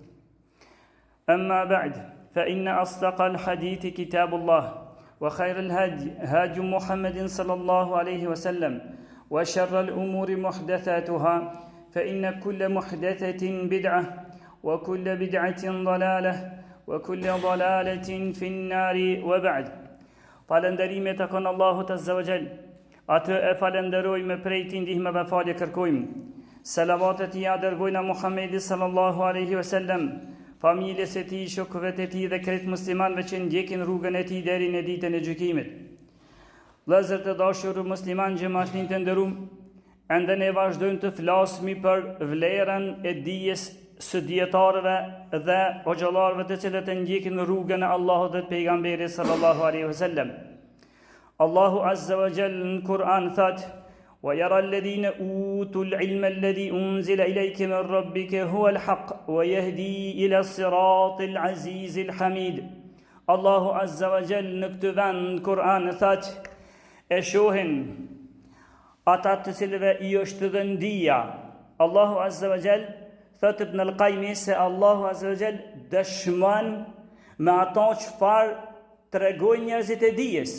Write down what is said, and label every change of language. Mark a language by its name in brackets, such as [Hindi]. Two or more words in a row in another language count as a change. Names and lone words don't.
[Arabic] أما بعد فإن أصدق الحديث كتاب الله وخير الهدي هدي محمد صلى الله عليه وسلم وشر الأمور محدثاتها فإن كل محدثة بدعة وكل بدعة ضلالة وكل ضلالة في النار وبعد [Albanian] falënderimet e kon Allahut [Arabic] عز وجل. [Albanian] Atë e falenderojmë prej tij ndihmëve falje kërkojmë. Salavatet i dërgojna Muhammedit [Arabic] صلى الله عليه وسلم, [Albanian] familjes e tij, shokëve të tij dhe krejt muslimanëve që ndjekin rrugën e tij deri në ditën e gjykimit. Vëllezër të dashur musliman, xhamatin të nderuar, ende ne vazhdojmë të flasim për vlerën e dijes së dietarëve dhe hoxhallarëve të cilët e ndjekin rrugën e Allahut dhe pejgamberit [Arabic] صلى الله عليه وسلم. [Albanian] Allahu [Arabic] عز وجل [Albanian] në Kur'an thot: [Arabic] وَيَرَى الَّذِينَ أُوتُوا الْعِلْمَ الَّذِي أُنزِلَ إِلَيْكَ مِنْ رَبِّكَ هُوَ الْحَقُّ وَيَهْدِي إِلَى الصِّرَاطِ الْعَزِيزِ الْحَمِيدِ. [Albanian] Allahu [Arabic] عز وجل [Albanian] në këtë vend në Kur'an thot: e shohin ata të cilëve i është dhënë dija. Allahu [Arabic] عز وجل [Albanian] thot Ibn al-Qayyim se Allahu [Arabic] عز وجل [Albanian] dëshmon me ato çfarë tregojnë njerëzit e dijes.